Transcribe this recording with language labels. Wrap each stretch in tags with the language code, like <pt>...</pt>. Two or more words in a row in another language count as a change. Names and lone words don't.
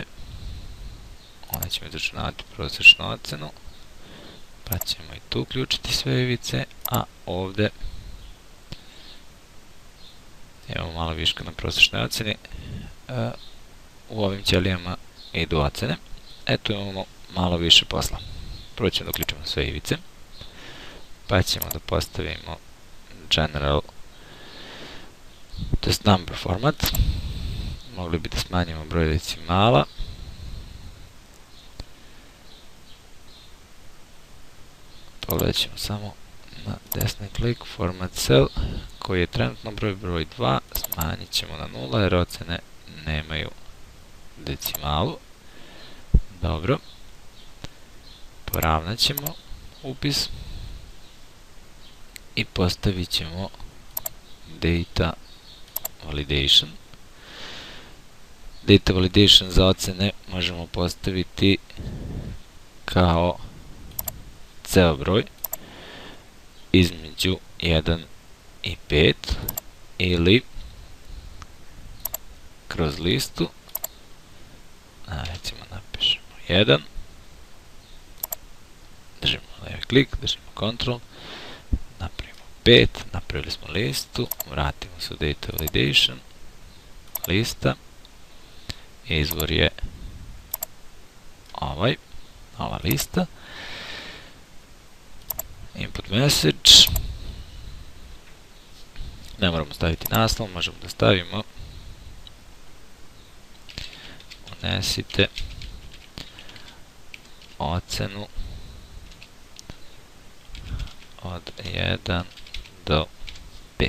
<sr>Onda ćemo izračunavati prosječnu ocenu, pa ćemo i tu uključiti sve ivice, a ovdje imamo malo viška na prosječnoj oceni. U ovim ćelijama idu ocene. Eto, imamo malo više posla. Prvo ćemo da uključimo sve ivice, pa ćemo da postavimo</sr> <en>general test number format.</en> <sr>Mogli bi da smanjimo broj decimala. Pogledat ćemo samo na desni klik,</sr> <en>format cell,</en> <sr>koji je trenutno broj 2, smanjit ćemo na 0 jer ocene nemaju decimalu. Dobro. Poravnat ćemo upis i postavit ćemo</sr> <en>data validation. Data validation</en> <sr>za ocene možemo postaviti kao ceo broj između 1 i 5 ili kroz listu, recimo napišemo 1, držimo levi klik, držimo Ctrl, napravimo 5, napravili smo listu, vratimo se u</sr> <en>data validation,</en> <sr>lista, izvor je ova lista,</sr> <en>input message,</en> <sr>ne moramo staviti naslov, možemo da stavimo unesite ocenu od 1 do 5.</sr>